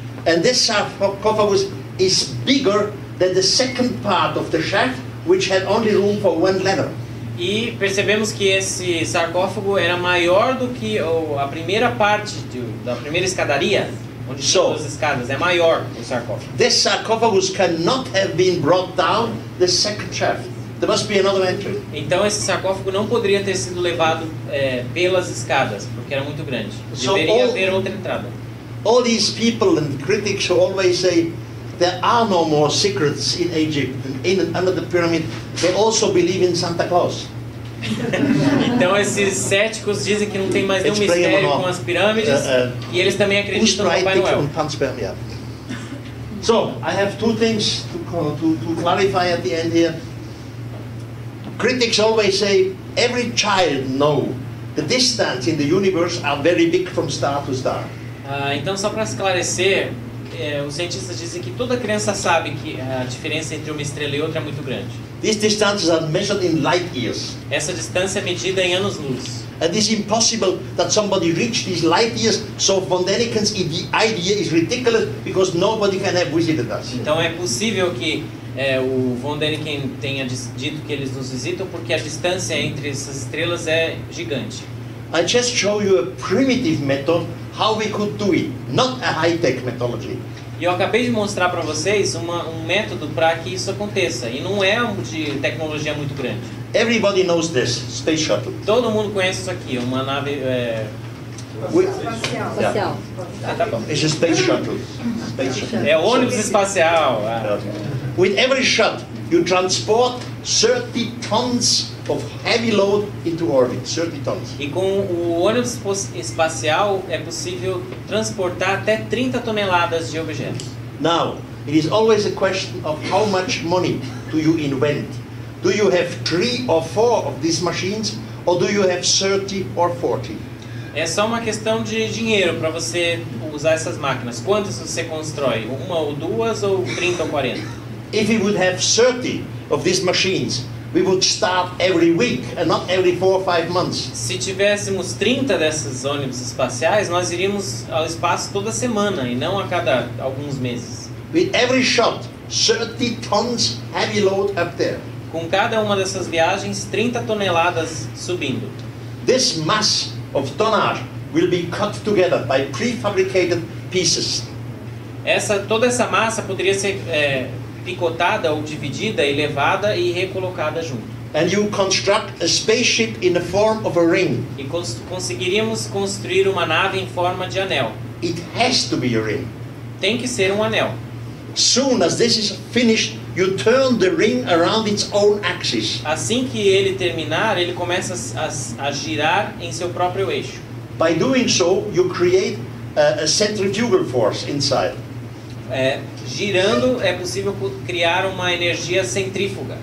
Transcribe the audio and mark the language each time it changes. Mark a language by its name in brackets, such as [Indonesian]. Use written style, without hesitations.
[English] And this sarcophagus is bigger than the second part of the shaft, which had only room for 1 ladder. [Portuguese] E percebemos que esse sarcófago era maior do que a primeira parte da primeira escadaria, onde tinha 2 escadas. É maior o sarcófago. [English] This sarcophagus cannot have been brought down the second shaft. There must be another entry. [Portuguese] Então esse sarcófago não poderia ter sido levado pelas escadas, porque era muito grande. Deveria haver outra entrada. [English] All these people and critics who always say there are no more secrets in Egypt. And under the pyramid, they also believe in Santa Claus. [Portuguese] Então esses céticos dizem que não tem mais nenhum mistério com as pirâmides e eles também acreditam no Papai Noel. [English] So, I have two things to clarify at the end here. Critics always say every child knows the distance in the universe are very big from star to star. [Portuguese] Então, só para esclarecer, os cientistas dizem que toda criança sabe que a diferença entre uma estrela e outra é muito grande. [English] These distances are measured in light years. [Portuguese] Essa distância é medida em anos-luz. [English] And it is impossible that somebody reach these light years, so von Daniken's idea is ridiculous because nobody can have visited us. [Portuguese] Então é possível que o von Daniken tenha dito que eles nos visitam porque a distância entre essas estrelas é gigante. [English] I just show you a primitive method how we could do it, not a high-tech methodology. [Portuguese] E eu acabei de mostrar para vocês um método para que isso aconteça, e não é de tecnologia muito grande. [English] Everybody knows this, space shuttle. [Portuguese] Todo mundo conhece isso aqui, uma nave espacial. tá bom. [English] It's a space shuttle. Space shuttle. [Portuguese] É ônibus espacial. [English] With every shot, you transport 30 tons of heavy load into orbit. 30 tons. [Portuguese] E com o ônibus espacial é possível transportar até 30 toneladas de objetos. [English] Now, it is always a question of how much money do you invent. Do you have 3 or 4 of these machines, or do you have 30 or 40? [Portuguese] É só uma questão de dinheiro para você usar essas máquinas. Quantas você constrói? Uma ou duas, ou 30 ou 40? [English] If we would have 30 of these machines, we would start every week and not every 4 or 5 months. [Portuguese] Se tivéssemos 30 desses ônibus espaciais, nós iríamos ao espaço toda semana e não a cada alguns meses. [English] With every shot, 30 tons heavy load up there. [Portuguese] Com cada uma dessas viagens, 30 toneladas subindo. [English] This mass of tonnage will be cut together by prefabricated pieces. [Portuguese] Toda essa massa poderia ser picotada ou dividida e levada e recolocada junto. [English] And you construct a spaceship in the form of a ring. [Portuguese] E conseguiríamos construir uma nave em forma de anel. [English] It has to be a ring. [Portuguese] Tem que ser um anel. [English] Soon as this is finished, you turn the ring around its own axis. [Portuguese] Assim que ele terminar, ele começa a girar em seu próprio eixo. [English] By doing so, you create a centrifugal force inside. [Portuguese] Girando é possível criar uma energia centrífuga.